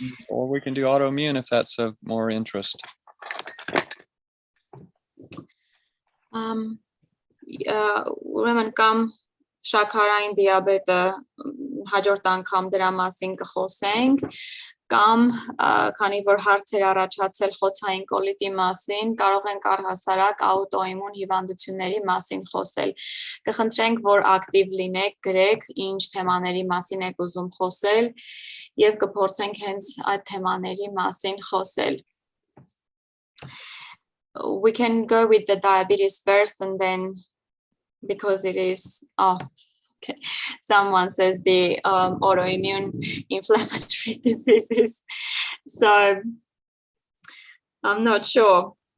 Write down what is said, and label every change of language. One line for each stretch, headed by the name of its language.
English: Or we can do autoimmune if that's of more interest.
Armenian: Ուրեմն կամ շաքարային դիաբետը հաջորդ անգամ դրա մասին կխոսենք, կամ քանի որ հարցեր առաջացել խոցային կոլիտի մասին, կարող ենք առհասարակ աուտոիմուն հիվանդությունների մասին խոսել։ Կխնդրենք, որ ակտիվ լինեք, գրեք, ինչ թեմաների մասին եք ուզում խոսել, եւ կփորձենք հենց այդ թեմաների մասին խոսել.
English: We can go with the diabetes first, and then because it is someone says the autoimmune inflammatory diseases, so I'm not sure.